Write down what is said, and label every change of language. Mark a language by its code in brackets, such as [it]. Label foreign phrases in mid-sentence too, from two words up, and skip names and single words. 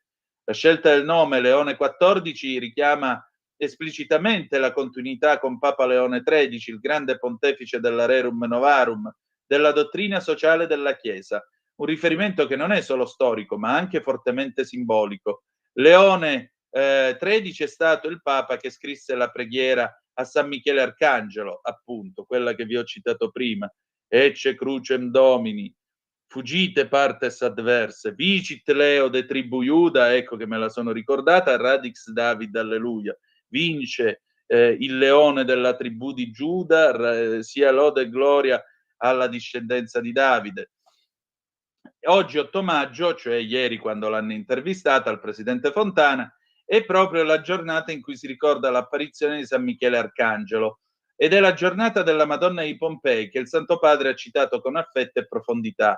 [it] La scelta del nome Leone XIV richiama esplicitamente la continuità con Papa Leone XIII, il grande pontefice della Rerum Novarum, della dottrina sociale della Chiesa, un riferimento che non è solo storico, ma anche fortemente simbolico. Leone XIII è stato il Papa che scrisse la preghiera a San Michele Arcangelo, appunto, quella che vi ho citato prima, [la] Ecce crucem Domini, fuggite partes adverse, vicit Leo de tribu Iuda, [it] ecco che me la sono ricordata, [la] Radix David, alleluia, [it] vince il leone della tribù di Giuda, sia lode e gloria alla discendenza di Davide. Oggi 8 maggio, cioè ieri quando l'hanno intervistata al presidente Fontana, è proprio la giornata in cui si ricorda l'apparizione di San Michele Arcangelo ed è la giornata della Madonna di Pompei che il Santo Padre ha citato con affetto e profondità.